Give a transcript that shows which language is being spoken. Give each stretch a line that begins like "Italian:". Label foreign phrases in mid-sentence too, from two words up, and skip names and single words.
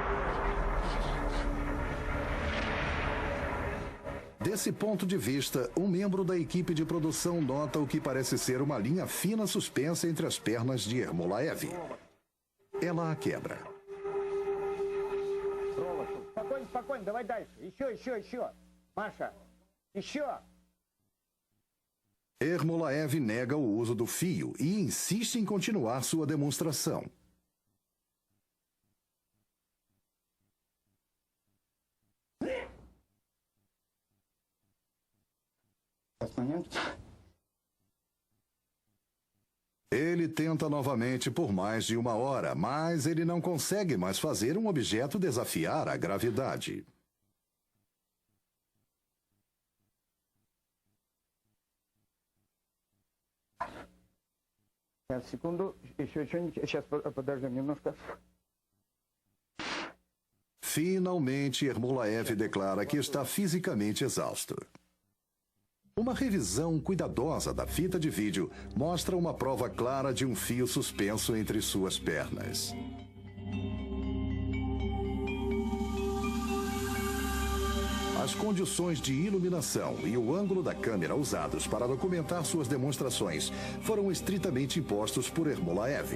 Portuguese: Desse ponto de vista, um membro da equipe de produção nota o que parece ser uma linha fina suspensa entre as pernas de Ermolaev. Ela a quebra.
Russian: спокойно, спокойно, давай дальше. Еще. Маша, еще.
Portuguese: Ermolaev nega o uso do fio e insiste em continuar sua demonstração. Ele tenta novamente por mais de 1 hora, mas ele não consegue mais fazer um objeto desafiar a gravidade.
Russian: Секунду, еще что-нибудь. Сейчас подождем немножко.
Portuguese: Finalmente, Ermolaev declara que está fisicamente exausto. Uma revisão cuidadosa da fita de vídeo mostra uma prova clara de um fio suspenso entre suas pernas. As condições de iluminação e o ângulo da câmera usados para documentar suas demonstrações foram estritamente impostos por Ermolaev.